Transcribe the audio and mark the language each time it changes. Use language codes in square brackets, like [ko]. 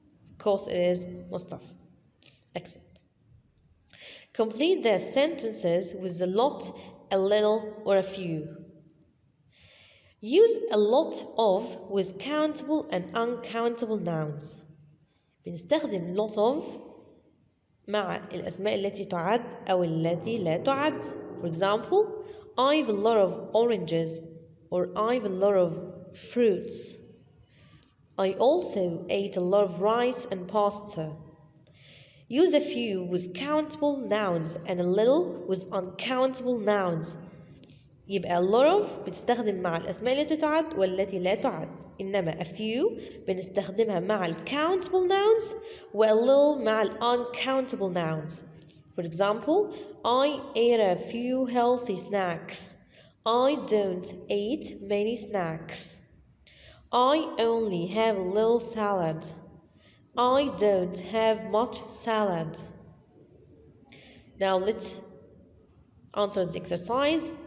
[en] Of course, it is Mustafa. Excellent. Complete the sentences with a lot, a little, or a few. Use a lot of with countable and uncountable nouns. [ar] بنستخدم lot of مع الأسماء التي تعد أو التي لا تعد. [en] For example, I have a lot of oranges or I have a lot of fruits. I also ate a lot of rice and pasta. Use a few with countable nouns and a little with uncountable nouns. [ar] يبقى a lot of بتستخدم مع الأسماء التي تعد والتي لا تعد، إنما a few بنستخدمها مع ال countable nouns و a little مع ال uncountable nouns. [en] For example, I ate a few healthy snacks. I don't eat many snacks. I only have a little salad. I don't have much salad. Now let's answer the exercise.